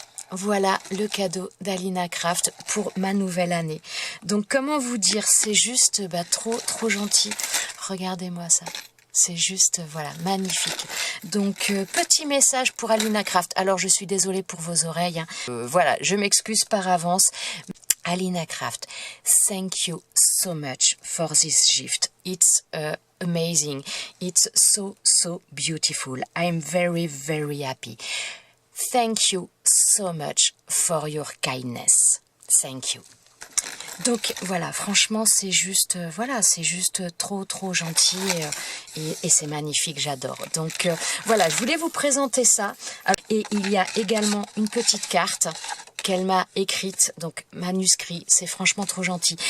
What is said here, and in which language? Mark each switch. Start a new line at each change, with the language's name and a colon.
French: Voilà le cadeau d'Alina Craft pour ma nouvelle année. Donc comment vous dire, c'est juste trop gentil. Regardez-moi ça. C'est juste, voilà, magnifique. Donc, petit message pour Alina Craft. Alors, je suis désolée pour vos oreilles, hein. Voilà, je m'excuse par avance.
English: Alina Craft, thank you so much for this gift. It's amazing. It's so beautiful. I'm very happy. Thank you so much for your kindness. Thank you.
French: Donc voilà, franchement c'est juste c'est juste trop gentil, et c'est magnifique, j'adore. Donc voilà, je voulais vous présenter ça. Et il y a également une petite carte qu'elle m'a écrite, donc manuscrit, c'est franchement trop gentil.